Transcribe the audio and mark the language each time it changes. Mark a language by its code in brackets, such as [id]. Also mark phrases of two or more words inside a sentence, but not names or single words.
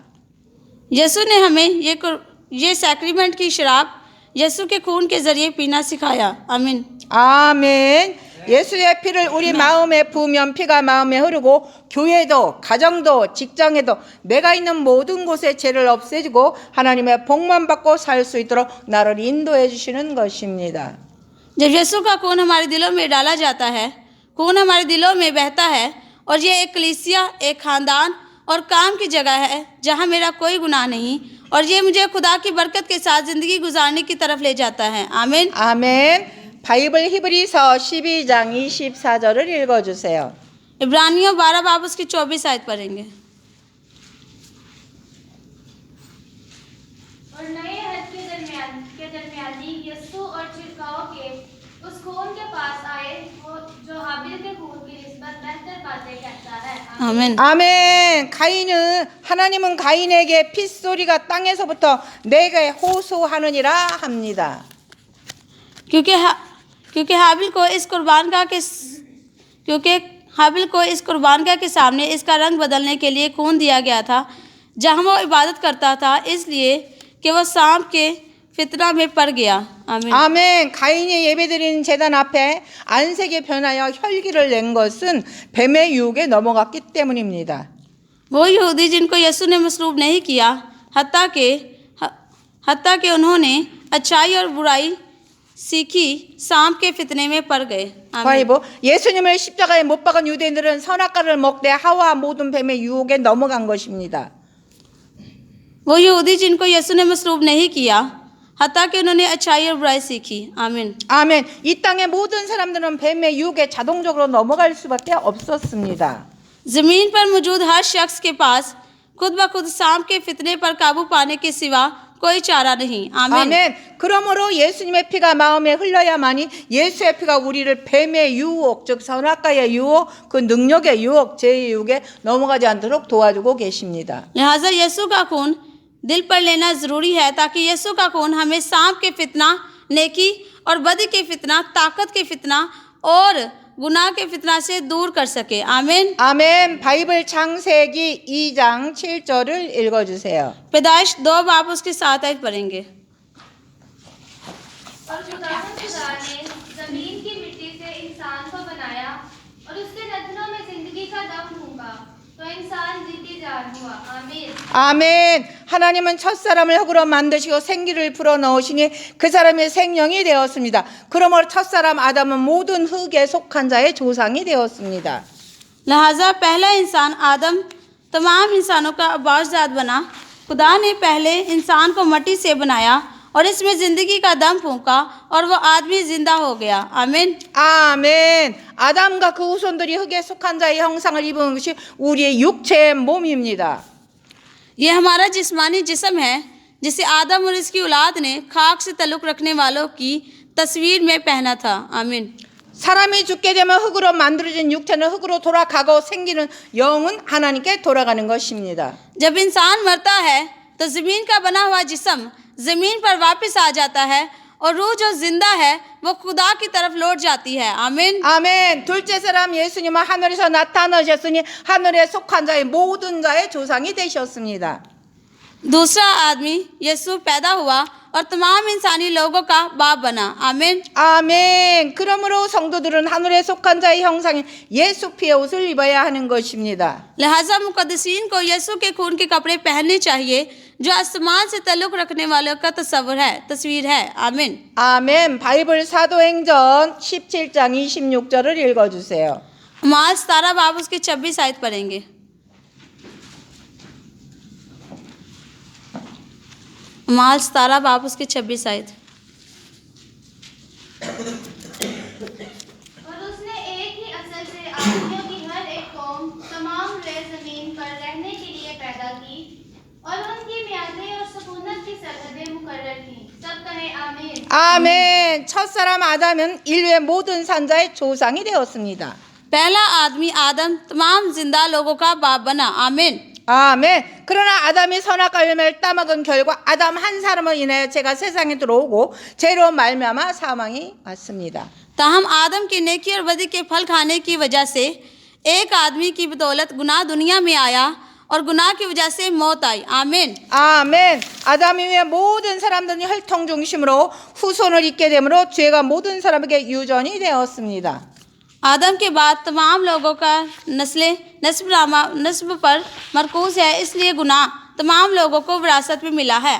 [ur] یسوع نے ہمیں یہ سیکرامنٹ کی شراب یسوع کے خون کے ذریعے پینا سکھایا. आमीन। [ko] 아멘. 예수의 피를 우리 마음에 부으면 피가 마음에 흐르고 교회도 가정도 직장에도 내가 있는 모든 곳에 죄를 없애주고 하나님의 복만 받고 살 수 있도록 나를 인도해 주시는 것입니다. [ur] جب یسوع کا خون ہمارے دلوں میں ڈالا جاتا ہے، خون ہمارے دلوں میں بہتا ہے اور یہ ایک کلیسیا، ایک خاندان اور کام کی جگہ ہے جہاں میرا کوئی گناہ نہیں اور یہ مجھے خدا کی برکت کے ساتھ زندگی گزارنے کی طرف لے جاتا ہے. आमीन। [ko] 아멘. 바이블 히브리서 12장 24절을 읽어주세요. [ur] عبرانیوں 12 باب اس کی 24 آیت پڑھیں گے. اور نئے عہد کے درمیانی یسوع اور چھڑکاؤ کے اس خون کے پاس آئے جو ہابل کے خون کی نسبت بہتر باتیں کہتا ہے. आमीन। [ko] 아멘. 하나님은 가인에게 핏소리가 땅에서부터 내게 호소하느니라 합니다. [ur] کیونکہ ہابل کو اس قربانگاہ کے سامنے اس کا رنگ بدلنے کے لیے خون دیا گیا تھا جہاں وہ عبادت کرتا تھا، اس لیے کہ وہ سانپ کے فتنہ میں پڑ گیا. आमीन। [ko] 아멘. 가인이 예배드리는 제단 앞에 안색이 변하여 혈기를 낸 것은 뱀의 유혹에 넘어갔기 때문입니다. [ur] وہ یہودی جنکو یسوع نے مصلوب نہیں کیا، حتیٰ کہ انہوں نے اچھائی اور برائی سیکھی، سانپ کے فتنے میں پڑ گئے. आमीन। [ko] 바이브 예수님을 십자가에 못 박은 유대인들은 선악과를 먹되 하와 모든 뱀의 유혹에 넘어간 것입니다. [ur] وہ یہودی جنکو یسوع نے مصلوب نہیں کیا، حتیٰ کہ انہوں نے اچھائی اور برائی سیکھی. आमीन। [ko] 아멘. 이 땅의 모든 사람들은 뱀의 유혹에 자동적으로 넘어갈 수밖에 없었습니다. [ur] زمین پر موجود ہر شخص کے پاس خود بخود سانپ کے فتنے پر قابو پانے کے سوا کوئی چارہ نہیں. आमीन। [ko] 아멘. 그러므로 예수님의 피가 마음에 흘러야만이 예수의 피가 우리를 뱀의 유혹, 즉 선악과의 유혹, 그 능력의 유혹, 죄의 유혹에 넘어가지 않도록 도와주고 계십니다. [ur] لہٰذا یسوع کا خون دل پر لینا ضروری ہے تاکہ یسوع کا خون ہمیں سانپ کے فتنہ، نیکی اور بدی کے فتنہ، طاقت کے فتنہ اور گناہ کے فتنہ سے دور کر سکے. आमीन। [ko] 아멘. 바이블 창세기 2장 7절을 읽어주세요. [ur] پیدائش 2 باب اس کے 7 آیت پڑھیں گے. اور خدا نے زمین کی مٹی سے انسان کو بنایا اور اس کے نتھنوں میں زندگی کا دم پھونکا تو انسان جیتی جان ہوا. आमीन। [ko] 아멘. 하나님은 첫사람을 흙으로 만드시고 생기를 불어넣으시니 그 사람이 생명이 되었습니다. 그러므로 첫사람 아담은 모든 흙에 속한 자의 조상이 되었습니다. [ur] لہٰذا پہلا انسان آدم تمام انسانوں کا باذات بنا. خدا نے پہلے انسان کو مٹی سے بنایا اور اس میں زندگی کا دم پھونکا اور وہ آدمی زندہ ہو گیا. आमीन। [ko] 아멘. 아담과 그 후손들이 흙에 속한 자의 형상을 입은 것이 우리의 육체의 몸입니다. [ur] یہ ہمارا جسمانی جسم ہے جسے آدم اور اس کی اولاد نے خاک سے تعلق رکھنے والوں کی تصویر میں پہنا تھا. आमीन। [ko] 사람이 죽게 되면 흙으로 만들어진 육체는 흙으로 돌아가고 생기는 영은 하나님께 돌아가는 것입니다. [ur] جب انسان مرتا ہے تو زمین کا بنا ہوا جسم زمین پر واپس آ جاتا ہے اور روح جو زندہ ہے وہ خدا کی طرف لوٹ جاتی ہے. आमीन। [ko] 아멘. 둘째 사람 예수님은 하늘에서 나타나셨으니 하늘에 속한 자의 모든 자의 조상이 되셨습니다. [ur] دوسرا آدمی یسوع پیدا ہوا اور تمام انسانی لوگوں کا باپ بنا. आमीन। [ko] 아멘. 그러므로 성도들은 하늘에 속한 자의 형상인 예수 피의 옷을 입어야 하는 것입니다. [ur] لہٰذا مقدسین کو یسوع کے خون کے کپڑے پہننے چاہئیں جو آسمان سے تعلق رکھنے والوں کا تصویر ہے. आमीन। [ko] 아멘. 바이블 사도행전 17장 26절을 읽어주세요. [ur] مال 17 باب اس کے 26 آیت پڑھیں گے. مال 17 باب اس کے 26 آیت. اور اس نے ایک ہی اصل سے آدمیوں کی ہر ایک قوم تمام روئے زمین پر رہنے کے لیے پیدا کی اور ان کی میعادیں اور سکونت کی سرحدیں مقرر کی. سب کہیں آمین. [ko] 아멘. 첫사람 아담은 인류의 모든 산자의 조상이 되었습니다. [ur] پہلا آدمی آدم تمام زندہ لوگوں کا باپ بنا. आमीन। [ko] 아멘. 그러나 아담이 선악과 열매를 따먹은 결과 아담 한 사람으로 인하여 죄가 세상에 들어오고 죄로 말미암아 사망이 왔습니다. [ur] تاہم آدم کی نیکی اور بدی کے پھل کھانے کی وجہ سے ایک آدمی کی بدولت گناہ دنیا میں آیا اور گناہ کی وجہ سے موت آئی. आमीन। [ko] 아멘. 아담 이후에 모든 사람들이 혈통 중심으로 후손을 잇게 되므로 죄가 모든 사람에게 유전이 되었습니다. [ur] آدم کے بعد تمام لوگوں کا نسب پر مرکوز ہے، اس لیے گناہ تمام لوگوں کو وراثت میں ملا ہے.